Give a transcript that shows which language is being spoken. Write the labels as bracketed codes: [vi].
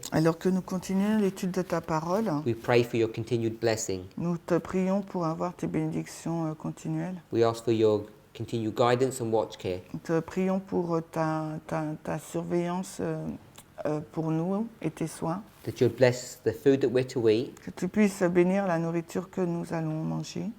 [fr] alors que nous continuons l'étude de ta parole, [en] we pray for your continued blessing. [fr] nous te prions pour avoir tes bénédictions continuelles. [en] We ask for your continued guidance and watch care. [fr] Nous te prions pour ta surveillance pour nous et tes soins. [en] That you'd bless the food that we're to eat, [fr] Que tu puisses bénir la nourriture que nous allons manger